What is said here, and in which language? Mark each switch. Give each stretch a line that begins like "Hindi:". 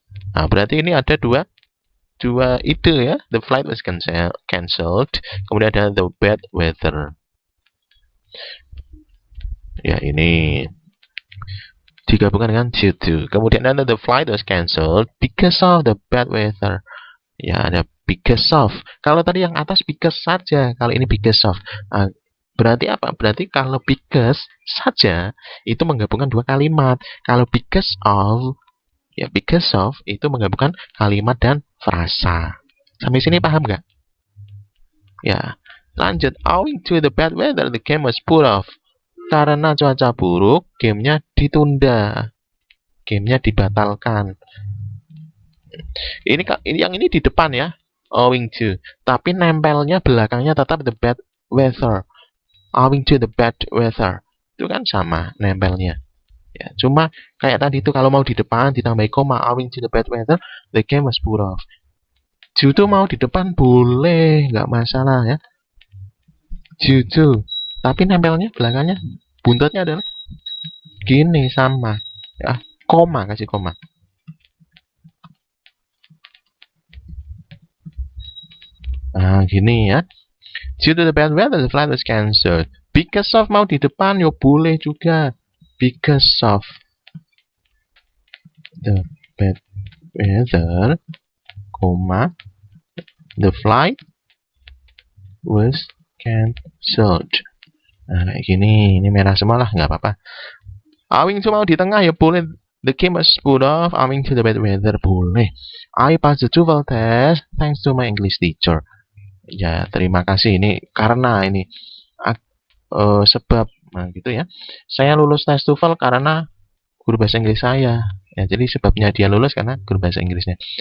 Indonesian: Nah, berarti ini ada dua ide ya.
English: The flight was cancelled,
Indonesian: kemudian ada
English: the bad weather.
Indonesian: Ya, ini digabungkan dengan due to. Kemudian ada
English: the flight was cancelled because of the bad weather.
Indonesian: Ya, ada because of. Kalau tadi yang atas because saja, kalau ini because of. Berarti apa? Berarti kalau because saja itu menggabungkan dua kalimat. Kalau because of, ya because of itu menggabungkan kalimat dan frasa. Sampai sini paham nggak? Ya, lanjut.
English: Owing to the bad weather, the game was put off.
Indonesian: Karena cuaca buruk, gamenya ditunda. Gamenya dibatalkan. Ini yang ini di depan ya, owing to. Tapi nempelnya belakangnya tetap the bad weather.
English: Owing to the bad weather.
Indonesian: Itu kan sama nempelnya. Ya, cuma kayak tadi itu kalau mau di depan ditambah koma,
English: owing to the bad weather, the game was put off.
Indonesian: Due to mau di depan boleh, nggak masalah ya. Due to. Tapi nempelnya belakangnya, buntutnya adalah gini sama. Ya, koma, kasih koma. Nah, gini ya.
English: Due to the bad weather, the flight was cancelled. Because of
Indonesian: mau di depan, yo boleh juga.
English: Because of the bad weather, comma, the flight was cancelled.
Indonesian: Nah, kayak gini. Ini merah semua lah, nggak apa-apa. Owing to mau di tengah, ya boleh.
English: The game was put off, owing to the bad weather,
Indonesian: boleh.
English: I passed the TOEFL test, thanks to my English teacher.
Indonesian: Ya, terima kasih ini karena ini sebab, nah gitu ya. Saya lulus tes TOEFL karena guru bahasa Inggris saya. Ya, jadi sebabnya dia lulus karena guru bahasa Inggrisnya.